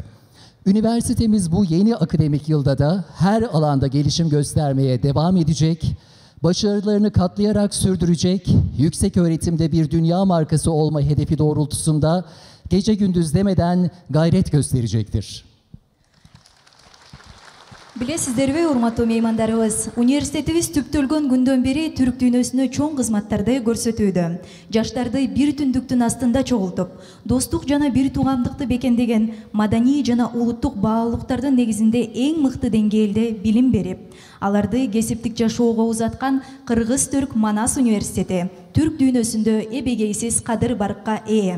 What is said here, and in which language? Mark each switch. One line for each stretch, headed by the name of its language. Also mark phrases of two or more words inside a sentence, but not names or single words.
Turkish: Üniversitemiz bu yeni akademik yılda da her alanda gelişim göstermeye devam edecek, başarılarını katlayarak sürdürecek, yüksek öğretimde bir dünya markası olma hedefi doğrultusunda gece gündüz demeden gayret gösterecektir.
Kyrgyz: Билесиздерби, урматтуу меймандарыбыз, университетибиз түптөлгөн күндөн бери түрк дүйнөсүнө чоң кызматтарды көрсөтүүдө. Жаштарды бир түндүктүн астында чогултуп, достук жана бир туугандыкты бекемдеген маданий жана улуттук баалуулуктардын негизинде эң мыкты деңгээлде билим берип, аларды кесиптик жашоого узаткан Кыргыз-Түрк Манас университети түрк дүйнөсүндө эбегейсиз кадыр баркка ээ.